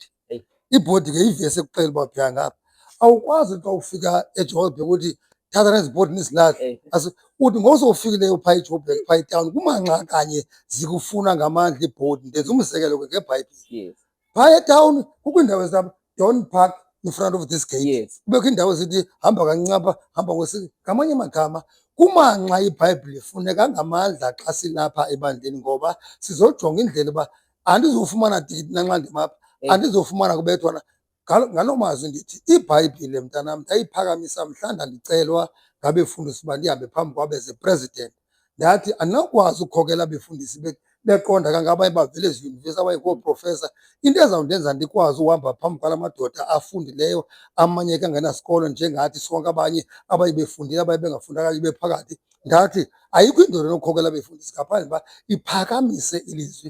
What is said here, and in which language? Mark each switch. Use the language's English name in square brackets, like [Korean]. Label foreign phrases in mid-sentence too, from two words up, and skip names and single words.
[Xhosa] Ibhodi ke ivesi ekuxelela uba bheka ngapha. Awukwazi xa ufika eJoburg uthi thatha nezi bhodi nizilahle. Uthi ngosowufikileyo phaa eJoburg, phaa etawuni, kumanxa kanye zikufuna ngamandla iibhodi. Ndenza umzekelo ke ngeBhayibhile. Phaa etawuni kukho iindawo ezithiwa [English] don't park in front of this gate. [Xhosa] Kubekho iindawo ezithi hamba kancinci apha, hamba kwesi. Ngamanye amagama kumanxa iBhayibhile ifuneka ngamandla xa silapha ebandleni, ngoba sizojonga indlela uba andizufumana tikiti nanxa ndimapha, andizofumana kubethwana. Ngaloo mazwi ndithi iBhayibhile mntanam ndayiphakamisa mhla ndandicelwa ngabefundisi uba ndihambe phambi kwabo [English] as a president. [Xhosa] Ndathi andinawukwazi ukukhokela abefundisi beqonda kangaka abaye bavele eziyunivesithi, abaye ngooprofesa. Into ezawundenza ndikwazi uhamba phambi kwala madoda afundileyo, amanye ke angenasikolo njengathi sonke abanye abaye befundile, abaye bengafundanga ibe phakathi. Ndathi ayikho indoda enokukhokela abefundisi ngaphandle uba iphakamise ilizwi.